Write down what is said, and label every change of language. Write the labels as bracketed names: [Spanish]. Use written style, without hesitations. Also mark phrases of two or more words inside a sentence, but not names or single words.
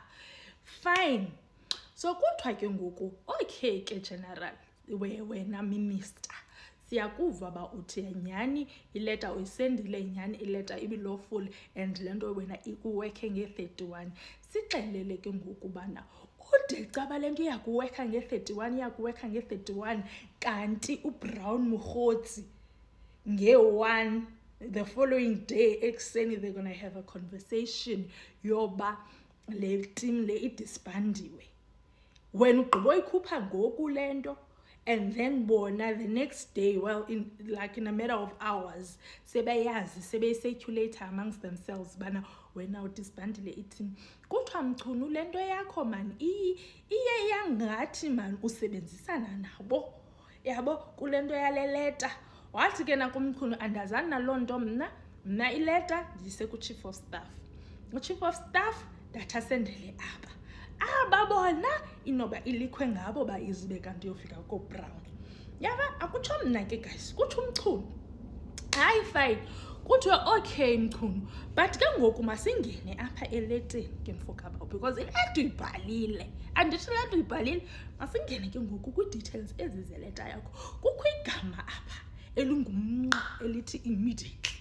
[Xhosa] Fine so kuthiwa ke ngoku okay ke general wena minister siyakuva ba uthi nyani ileta uyisendile nyani ileta ibilawful and lento wena ikuweke nge-31 sixelele ke ngoku bana ude caba lento iyakuweka nge-31 kanti uBrown Mokgotsi nge-1 [English] the following day [Xhosa] ekuseni [English] they're gonna have a conversation [Xhosa] yoba le team le idisbandiwe when ugqibo ikhupha ngoku lento [English] and then [Xhosa] bona [English] the next day well in a matter of [Xhosa] hours sebeyazi sebeyicirculate [English] amongst themselves [Xhosa] bana wena udisbandile iteam kuthiwa Mchunu lento yakho man iye yangathi man usebenzisana nabo yabo kulento yale letter wathi ke nakumchunu andazana nalonto mna ileta ndise ku [English] chief of staff [Xhosa] uchief of staff dathasendele ababona inoba ilikwe ngabo bayizibe kanti yofika ko Brown. Yaba akutsho mna ke guys kutsho uMchunu hayi fine kuthiwe okay Mchunu but ke ngoku masingene apha eleteni ke mfokaba because ileta uyibhalile andithi lento uyibhalile masingene ke ngoku kwi-details ezizeleta yakho kukho igama apha elingumnqa elithi immediately.